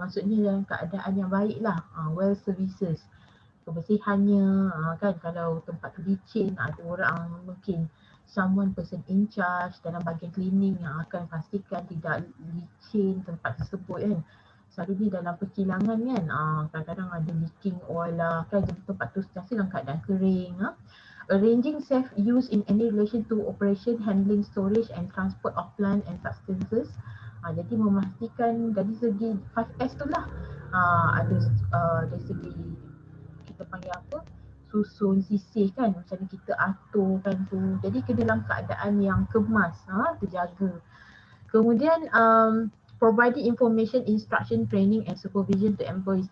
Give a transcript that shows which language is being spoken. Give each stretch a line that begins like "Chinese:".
Malay: Maksudnya dalam keadaan yang baik lah, well services, kebersihannya kan, kalau tempat tu licin ada orang mungkin
English: someone person in charge
Malay: dalam bahagian cleaning yang akan pastikan tidak licin tempat tersebut kan. Selalu ni dalam perkilangan kan, kadang-kadang ada leaking oil lah kan, jadi tempat tu sentiasa dalam keadaan kering.
English: Arranging safe use in any relation to operation, handling, storage and transport of plant and substances.
Malay: Jadi memastikan dari segi 5S tu lah, ada dari segi kita panggil apa, susun, sisih kan, macam ni kita atur kan tu. Jadi ke dalam keadaan yang kemas, terjaga.
English: Kemudian providing information, instruction, training and supervision to employees.